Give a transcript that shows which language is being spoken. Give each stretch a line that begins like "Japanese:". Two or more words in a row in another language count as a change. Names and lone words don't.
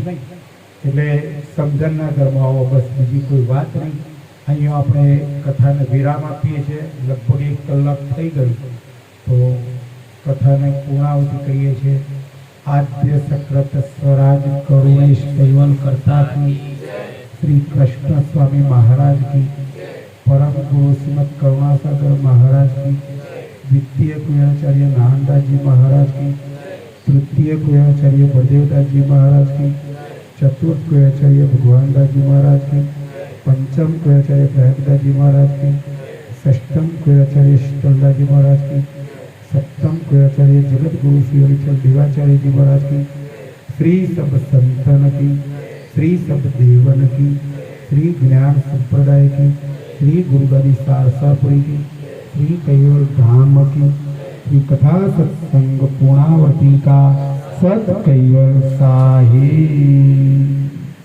Gujarati: એટલે સમજણના ઘરમાં આવો, બસ બીજી કોઈ વાત નહીં. અહીંયા આપણે કથાને વિરામ આપીએ છીએ. લગભગ 1 કલાક થઈ ગયું તો કથાને પૂર્ણાહુતિ કરીએ છીએ.
Hindi: आद्य सक्रत स्वराज करुणेश कैवल करता की श्री कृष्ण स्वामी महाराज की, परम गुरु श्रीमद करुणासागर महाराज की, द्वितीय कुयाचार्य नानदास जी महाराज की, तृतीय कुयाचार्य बलदेवदास जी महाराज की, चतुर्थ कुयाचार्य भगवानदास जी महाराज की, पंचम कुयाचार्य प्रयागदास जी महाराज की, षष्ठम कुयाचार्य शीतलदास जी महाराज की, सप्तम कुयाचार्य जगत गुरु श्री हरिचंद देवाचार्य जी महाराज की, श्री सब संतन की, श्री सब देवन की, श्री ज्ञान संप्रदाय की, श्री गुरुगादी सारसापुरी की, श्री कैवल धाम की, श्री कथा सत्संग पूर्णावती का सत कैवल साहिब।